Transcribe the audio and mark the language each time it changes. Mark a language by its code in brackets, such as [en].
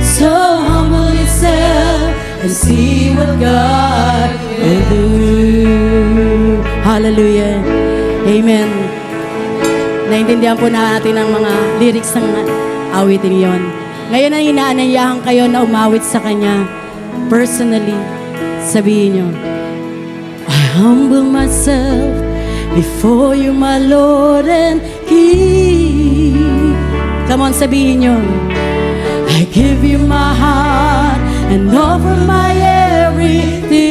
[en] So humble yourself and see what God will do. Hallelujah. Amen. [tl] Naintindihan po natin ang mga lyrics ng awitin yon. Ngayon ay inaanyayahan kayo na umawit sa Kanya personally. Sabihin nyo, [en] I humble myself before you, my Lord and King. Come on, [tl] sabihin nyo. [en] I give you my heart and offer my everything.